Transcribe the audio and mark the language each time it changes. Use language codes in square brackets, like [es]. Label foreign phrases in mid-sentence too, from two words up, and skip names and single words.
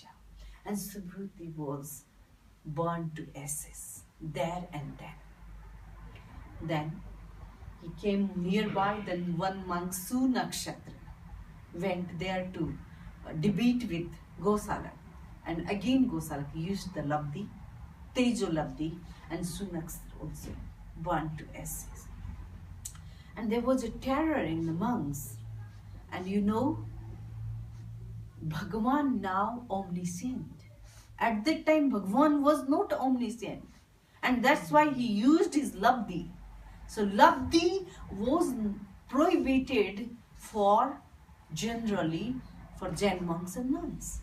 [en] And Subhuti was burned to ashes there and then. Then he came nearby, then one monk, Sunakshatra, went there to debate with Gosalak. And again Gosalak used the labdi, Tejo labdi, and Sunakshatra also burned to ashes. And there was a terror in the monks. And Bhagavan now omniscient. At that time, Bhagavan was not omniscient. And that's why he used his labdi. So labdi was prohibited generally for Jain monks and nuns.